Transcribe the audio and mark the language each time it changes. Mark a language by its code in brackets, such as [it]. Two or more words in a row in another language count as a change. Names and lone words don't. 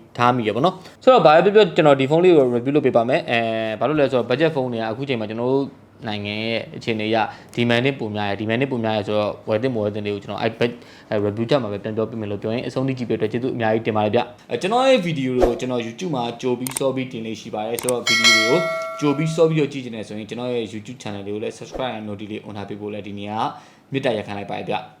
[my] ထားမိရပါတော့ဆိုတော့ဘာပဲပြောကျွန်တော်ဒီဖုန်းလေးကို review လုပ်ပေးပါမယ်ဘာလို့လဲဆိုတော့ budget ဖုန်းတွေကအခုချိန်မှာကျွန်တော်တို့နိုင်ငံရဲ့အခြေအနေအရ demand နဲ့ပုံများရဆိုတော့ဝယ်တင်လေးကိုကျွန်တော်review တက်မှာပဲပြန်ပြောပြမယ်လို့ပြောရင်အဆုံးထိကြည့်ပြတဲ့ကျေးဇူးအများကြီးတင်ပါတယ်ဗျကျွန်တော်ရဲ့ဗီဒီယိုတွေကိုကျွန်တော် YouTube မှာကြိုပြီးစောပြီးတင်လေးရှိပါတယ်ဆိုတော့ဗီဒီယိုတွေကိုကြိုပြီးစောပြီးတော့ကြည့်ချင်တယ်ဆိုရင်ကျွန်တော်ရဲ့ YouTube channel လေးကိုလည်း [en] subscribe and notification on [my] ထားပေးဖို့လည်းဒီနေ့ကမေတ္တာရပ်ခံလိုက်ပါတယ်ဗျ